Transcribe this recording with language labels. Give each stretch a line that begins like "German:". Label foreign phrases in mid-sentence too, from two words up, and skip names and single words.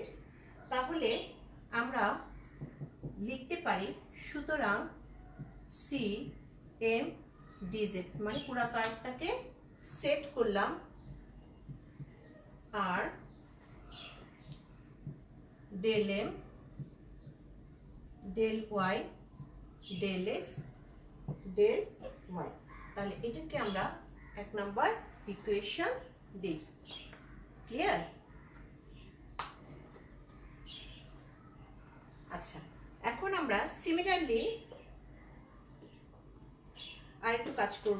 Bangla: তাহলে আমরা লিখতে পারি সুতরাং সি এম ডি জেড, মানে পুরো কার্ভটাকে সেট করলাম, আর
English: del m del y del x del y।
Bangla: তাহলে এটাকে আমরা 1
English: number equation
Bangla: দিই। ক্লিয়ার? আচ্ছা, এখন আমরা সিমিলারলি আর একটু কাজ করব।